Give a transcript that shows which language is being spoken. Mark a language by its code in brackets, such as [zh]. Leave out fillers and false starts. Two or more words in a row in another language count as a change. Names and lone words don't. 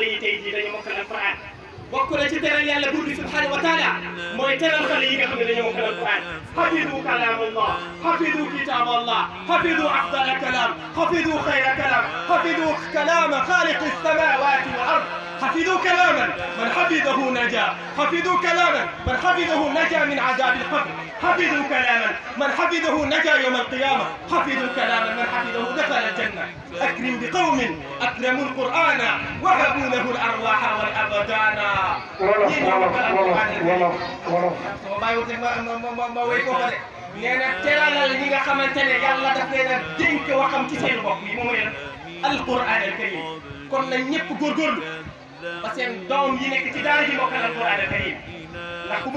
[wo] yi tey jii dañu mokkal alquran bokk na ci teral yàlla buur bi [ar] سبحانه وتعالى [wo] mooy teral xale yi nga xam ne dañoo mokkal alquran [ar] حافظو كلام الله حافظو كتاب الله حافظو أفضل كلام حافظو خير كلام حافظو كلام خالق السماوات والأرض حفظوا كلاما من حفظه نجا حفظوا كلاما من حفظه نجا من عذاب القبر حفظوا كلاما من حفظه نجا يوم القيامة حفظوا كلاما من حفظه دخل الجنة أكرم بقوم أكرموا القرآن وهبوا له الأرواح والأبدان [wo] nee na teralal ñi nga xamante ne yàlla daf leen a dénk waxam ci seen bopp yi moom leen [ar] القرآن الكريم [wo] kon nañ ñëpp góorgóorlu ba seen doom yi nekk ci daara ji mokkal [ar] القرآن الكريم [wo] ndax ku bëgg